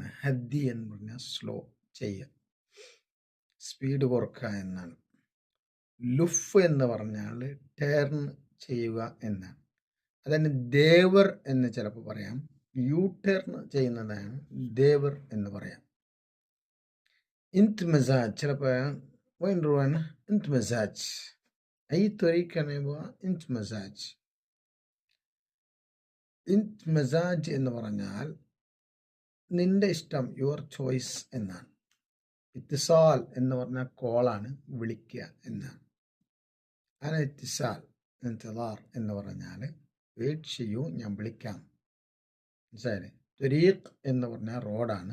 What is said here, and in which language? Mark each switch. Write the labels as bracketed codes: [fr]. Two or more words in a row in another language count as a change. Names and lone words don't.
[ml] ഹദ്ദി എന്ന് പറഞ്ഞാൽ സ്ലോ ചെയ്യുക, സ്പീഡ് കുറക്കുക എന്നാണ്. ലുഫ് എന്ന് പറഞ്ഞാൽ ടേൺ ചെയ്യുക എന്നാണ്. അതന്നെ ദേവർ എന്ന് ചിലപ്പോൾ പറയാം. യു ടേൺ ചെയ്യുന്നതാണ് ദേവർ എന്ന് പറയാം. [ar] انت مزاج ചിലപ്പോൾ وين روحنا انت مزاج اي طريقة نبغى انت مزاج. انت مزاج [ml] എന്ന് പറഞ്ഞാൽ നിന്റെ ഇഷ്ടം, [en] your choice [ml] എന്നാണ്. ഇത്തിസാൽ എന്ന് പറഞ്ഞാൽ കോളാണ്, വിളിക്കുക എന്നാണ്. അങ്ങനെ [ar] اتصال انتظار [ml] എന്ന് പറഞ്ഞാൽ വെയിറ്റ് ചെയ്യൂ, ഞാൻ വിളിക്കാം. മനസ്സിലായില്ലേ? ത്വരീഖ് എന്ന് പറഞ്ഞാൽ റോഡാണ്.